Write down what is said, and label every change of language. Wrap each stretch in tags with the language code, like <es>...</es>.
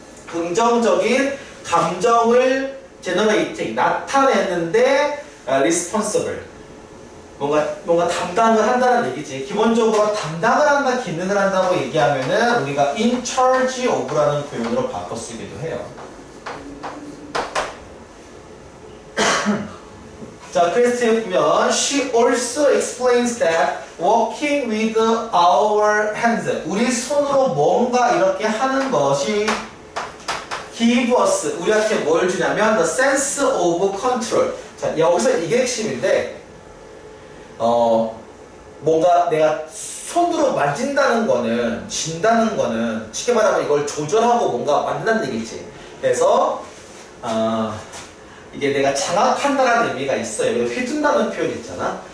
<ko>긍정적인 감정을 generating, 나타내는데 responsible. 뭔가 담당을 한다는 얘기지. 기본적으로 담당을 한다, 기능을 한다고 얘기하면은 우리가</ko> <en>in charge of</en> <ko>라는 표현으로 바꿔 쓰기도 해요. 자, 그래서 보면</ko> <en>she also explains that working with our hands,</en> <ko>우리 손으로 뭔가 이렇게 하는 것이</ko> <en>give us,</en> <ko>우리한테 뭘 주냐면</ko> <en>the sense of control.</en> <ko>자, 여기서 이게 핵심인데 뭔가 내가 손으로 만진다는 거는, 진다는 거는 쉽게 말하면 이걸 조절하고 뭔가 만든다는 얘기지. 그래서 이게 내가 장악한다라는 의미가 있어요. 휘둔다는 표현 있잖아.</ko>